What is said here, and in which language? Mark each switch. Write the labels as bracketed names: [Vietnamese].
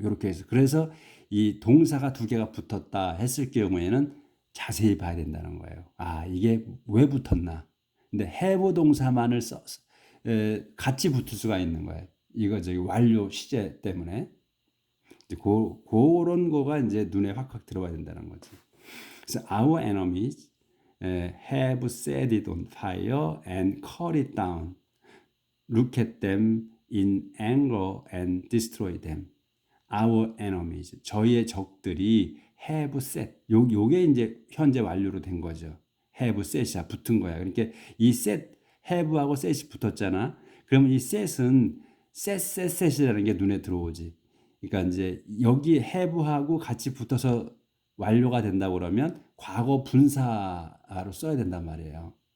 [Korean] 이렇게 해서 그래서 이 동사가 두 개가 붙었다 했을 경우에는 자세히 봐야 된다는 거예요. 아, 이게 왜 붙었나? 근데 have 동사만을 같이 붙을 수가 있는 거예요. 이거 저기 완료 시제 때문에. 그런 거가 이제 눈에 확 들어와야 된다는 거지. [English] 그래서 our enemies have set it on fire and cut it down. Look at them in anger and destroy them. Our enemies, 저희의 적들이 have set. [Korean] 요게 이제 현재 완료로 된 거죠. have set 이 붙은 거야. 그러니까 이 set, have하고 set이 붙었잖아. 그러면 이 set은 set이라는 게 눈에 들어오지. 그러니까 이제 여기 have하고 같이 붙어서 완료가 된다고 그러면 과거 분사로 써야 된단 말이에요.